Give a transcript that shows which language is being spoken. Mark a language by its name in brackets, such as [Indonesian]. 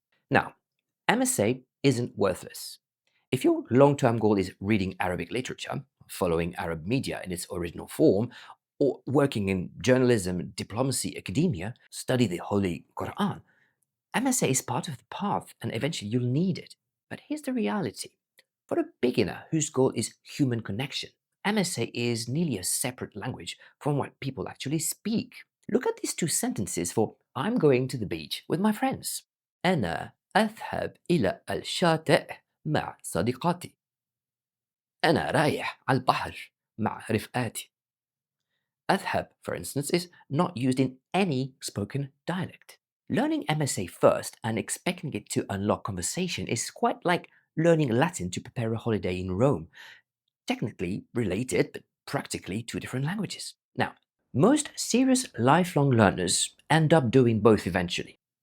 [English] Now, MSA isn't worthless. If your long-term goal is reading Arabic literature, following Arab media in its original form, or working in journalism, diplomacy, academia, study the Holy Quran, MSA is part of the path and eventually you'll need it. But here's the reality. For a beginner whose goal is human connection, MSA is nearly a separate language from what people actually speak. Look at these two sentences for I'm going to the beach with my friends. [Arabic] أنا أذهب إلى الشاطئ مع صديقاتي. أنا رايح على البحر مع رفقاتي. [English] أذهب, for instance, is not used in any spoken dialect. Learning MSA first and expecting it to unlock conversation is quite like learning Latin to prepare a holiday in Rome. Technically related, but practically two different languages. Now, most serious lifelong learners end up doing both eventually.